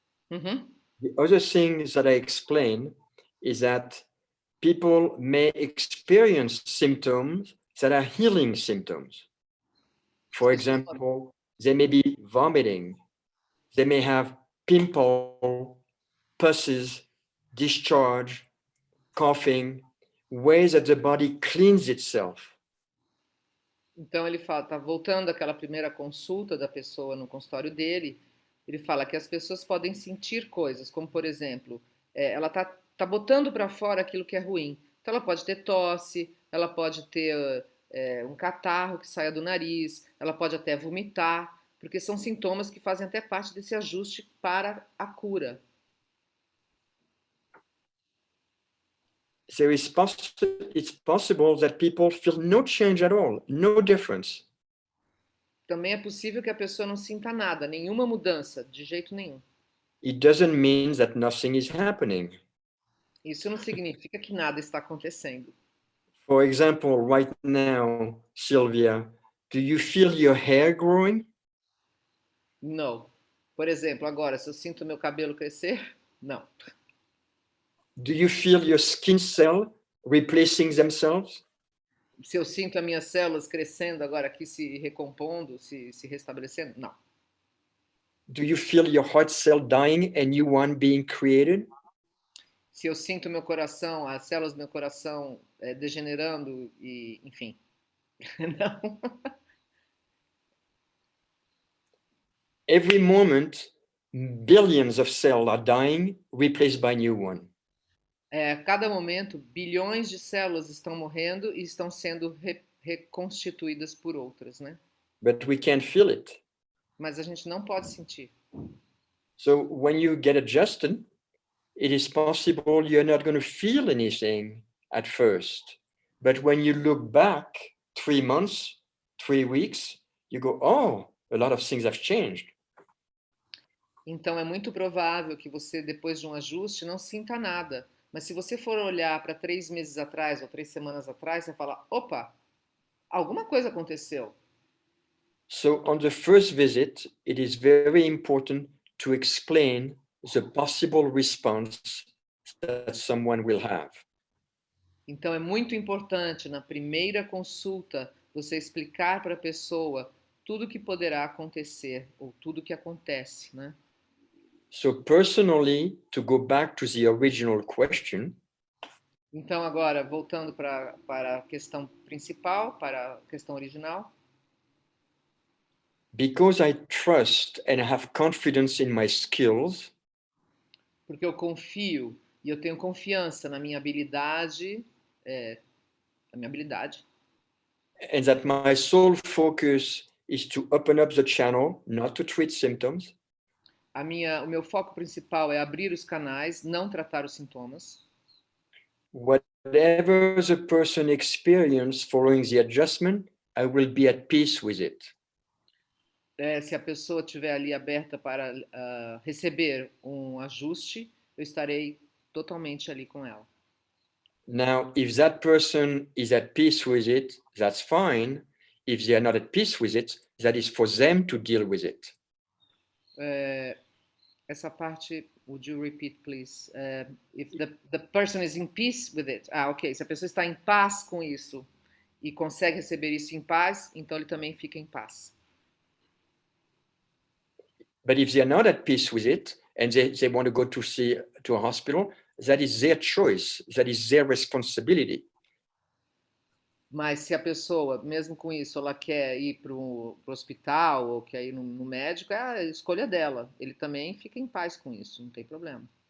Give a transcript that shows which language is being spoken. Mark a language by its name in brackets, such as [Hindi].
[English] The other thing that I explain is that people may experience symptoms that are healing symptoms. For example, they may be vomiting, they may have pimple, pusses, discharge, coughing, ways that the body cleans itself. [Portuguese] Então ele fala, tá voltando àquela primeira consulta da pessoa no consultório dele, Ele fala que as pessoas podem sentir coisas, como por exemplo, ela tá botando para fora aquilo que é ruim. Então ela pode ter tosse, ela pode ter um catarro que saia do nariz, ela pode até vomitar, porque são sintomas que fazem até parte desse ajuste para a cura. [English] So it's possible that people feel no change at all, no difference. [Portuguese] Também é possível que a pessoa não sinta nada, nenhuma mudança, de jeito nenhum. [English] It doesn't mean that nothing is happening. [Portuguese] Isso não significa que nada está acontecendo. [English] For example, right now, Sylvia, do you feel your hair growing? [Portuguese] Não. Por exemplo, agora, se eu sinto meu cabelo crescer, não. [English] Do you feel your skin cell replacing themselves? [Portuguese] Se eu sinto as minhas células crescendo agora aqui, se recompondo, se restabelecendo, não. [English] Do you feel your heart cell dying and new one being created? [Portuguese] Se eu sinto meu coração, as células do meu coração degenerando e, enfim, não. [English] Every moment, billions of cells are dying, replaced by new one. [Portuguese] A cada momento, bilhões de células estão morrendo e estão sendo reconstituídas por outras, né? [English] But we can't feel it. [Portuguese] Mas a gente não pode sentir. [English] So when you get adjusted, it is possible you're not going to feel anything at first. But when you look back 3 months, 3 weeks, you go, oh, a lot of things have changed. [Portuguese] Então é muito provável que você, depois de um ajuste, não sinta nada. Mas se você for olhar para 3 meses atrás ou 3 semanas atrás, você fala, opa, alguma coisa aconteceu. [English] So on the first visit, it is very important to explain the possible response that someone will have. [Portuguese] Então é muito importante na primeira consulta você explicar para a pessoa tudo que poderá acontecer ou tudo que acontece, né? [English] So personally, to go back to the original question, [Portuguese] Então agora voltando para a questão principal, para a questão original, [English] because I trust and have confidence in my skills, [Portuguese] porque eu confio e eu tenho confiança na minha habilidade, [English] and that my sole focus is to open up the channel, not to treat symptoms, [Portuguese] o meu foco principal é abrir os canais, não tratar os sintomas. [English] whatever the person experiences following the adjustment, I will be at peace with it. [Portuguese] Se a pessoa estiver ali aberta para receber um ajuste, eu estarei totalmente ali com ela. [English] Now, if that person is at peace with it, that's fine. If they are not at peace with it, that is for them to deal with it. [Portuguese] Essa parte, [English] would you repeat, please? If the person is in peace with it. [Portuguese] Ok. Se a pessoa está em paz com isso e consegue receber isso em paz, então ele também fica em paz. [English] But if they are not at peace with it and they want to go to a hospital, that is their choice. That is their responsibility. [Portuguese] Mas se a pessoa, mesmo com isso, ela quer ir para o hospital ou quer ir no médico, é a escolha dela. Ele também fica em paz com isso, não tem problema.